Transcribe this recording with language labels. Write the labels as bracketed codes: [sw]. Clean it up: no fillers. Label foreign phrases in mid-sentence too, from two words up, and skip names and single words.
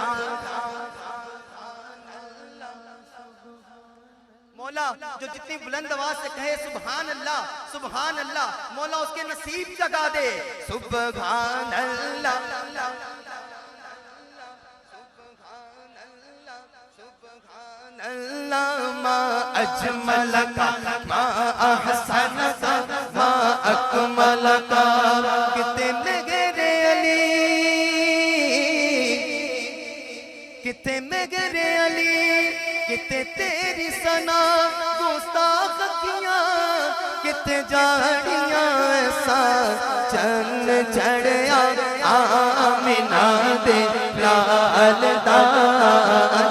[ur] مولا جو جتنی بلند آواز سے کہے [ar] سبحان اللہ [ur] مولا اس کے نصیب جگا دے [ar] سبحان اللہ اللہ ما اجملکا ما احسنکا ما اکملکا [pa] کتے میرے علی کتے میرے علی کتے تیری ثنا گستاخ کیاں کتے جاڑیاں ایسا چند چڑھیا آمینہ دے لال دا